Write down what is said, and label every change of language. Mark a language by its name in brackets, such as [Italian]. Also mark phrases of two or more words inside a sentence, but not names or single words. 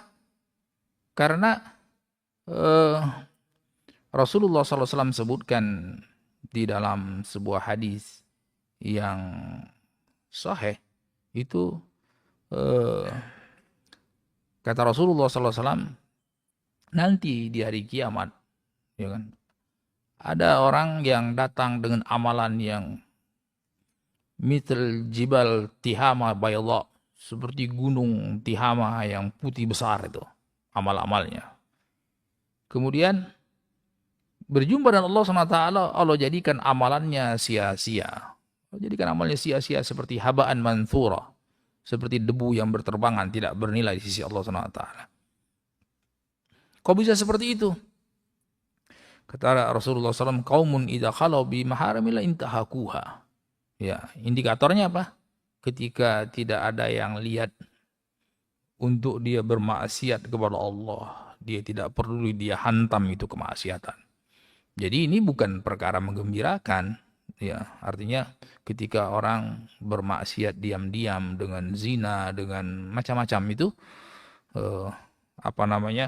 [Indonesian] Karena Rasulullah SAW sebutkan di dalam sebuah hadis yang sahih, itu kata Rasulullah SAW, nanti di hari kiamat, ya kan, ada orang yang datang dengan amalan yang [Arabic] مثل جبال تهامة بيضاء, [Indonesian] seperti gunung Tihama yang putih besar itu amal-amalnya. Kemudian berjumpa dengan Allah SWT, Allah jadikan amalannya sia-sia. Allah jadikan amalnya sia-sia seperti [Arabic] هباء منثورا, [Indonesian] seperti debu yang berterbangan, tidak bernilai di sisi Allah SWT. Kok bisa seperti itu? Kata Rasulullah SAW, [Arabic] قوم إذا خلوا بمحارم الله انتهكوها. [Indonesian] Ya, indikatornya apa? Ketika tidak ada yang lihat untuk dia bermaksiat kepada Allah, dia tidak perlu dia hantam itu kemaksiatan. Jadi ini bukan perkara menggembirakan, ya. Artinya ketika orang bermaksiat diam-diam dengan zina, dengan macam-macam itu, apa namanya?